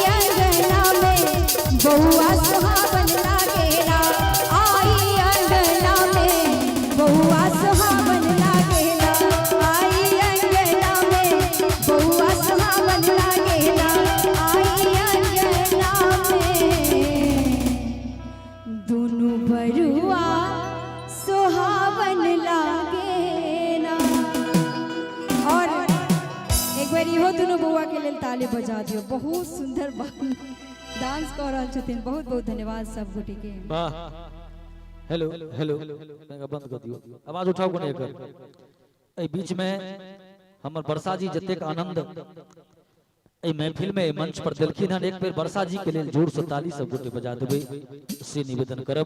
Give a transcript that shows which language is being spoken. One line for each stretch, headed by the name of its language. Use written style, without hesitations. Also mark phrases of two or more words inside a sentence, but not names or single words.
Maithili: अंगना में बउआ सुहावन लागेला, आई अंगना में बउआ सुहावन लागेला, आई अंगना में बउआ सुहावन लागेला, आई अंगना में दुनु बरुआ सुहावन लागेला। और एक बार इहो दुनु बउआ के लेल ताली बजा दियो। बहुत सुंदर डांस कर रहल छथिन। बहुत बहुत धन्यवाद सब गोटे के। वाह।
English: hello hello
Maithili: बंद कर दियो, आवाज उठाओ कोने एकर। एहि बीच में हमर वर्षा जी जतेक आनंद एहि महफिल में मंच पर देलखिन हन, एक बेर वर्षा जी के लेल जोर से ताली सब गोटे बजा देबै से निवेदन करब।